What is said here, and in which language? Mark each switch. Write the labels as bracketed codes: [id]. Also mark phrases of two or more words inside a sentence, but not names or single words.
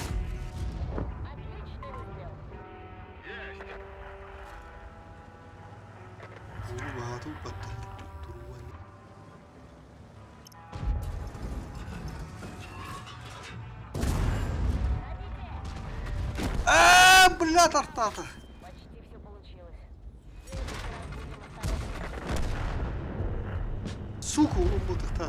[ru] Отличный выстрел. Есть. [uk] Багато впадає. Турування. [ru] Блядь, артата! Почти все получилось. В следующий раз будем осторожнее. Сука, он вот так.